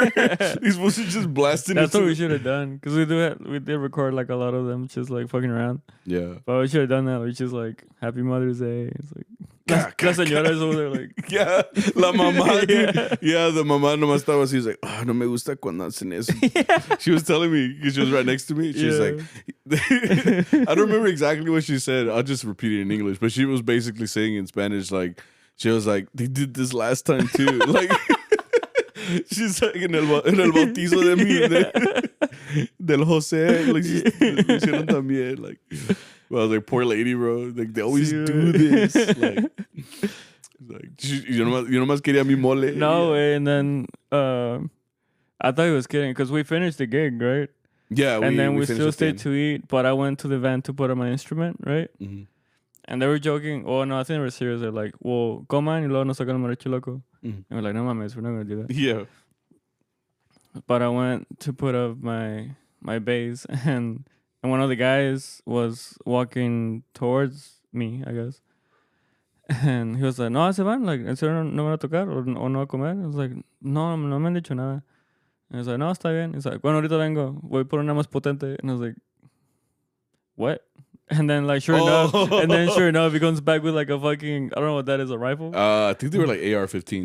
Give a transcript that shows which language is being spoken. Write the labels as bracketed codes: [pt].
[en] You're supposed to just blasting. That's what we should have done, because we did record like a lot of them just like fucking around. Yeah, but we should have done that. We just like Happy Mother's Day. It's like las señoras over there like [es] yeah, la mamá. Yeah, the mamá nomás estaba así. [en] She's like, oh, [es] no me gusta cuando hacen eso. [en] She was telling me because she was right next to me. She was like, I don't remember exactly what she said. I'll just repeat it in English. But she was basically saying in Spanish like. She was like, they did this last time too. [es] Like, she's like, en el bautizo de mi, del José. Like, lo hicieron también. [en] Like, well, I was like, poor lady, bro. Like, they always do this. [es] Like yo nomás quería mi mole. [en] No, and then I thought he was kidding, because we finished the gig, right? Yeah, and then we still stayed to eat, but I went to the van to put on my instrument, right? Mm-hmm. And they were joking. Oh, no, I think they were serious. They're like, well, [es] coman y luego nos sacan el mariachi loco. [en] And we're like, [es] no mames, [en] we're not going to do that. Yeah. But I went to put up my bass, and one of the guys was walking towards me, I guess. And he was like, [es] no, se van. Like, ¿en serio no van a tocar o no a comer? I was like, no me han dicho nada. [en] And he was like, [es] no, está bien. He's like, bueno, ahorita vengo. Voy por una más potente. [en] And I was like, what? And then sure enough, he comes back with like a fucking, I don't know what that is, a rifle? I think they were like AR-15s.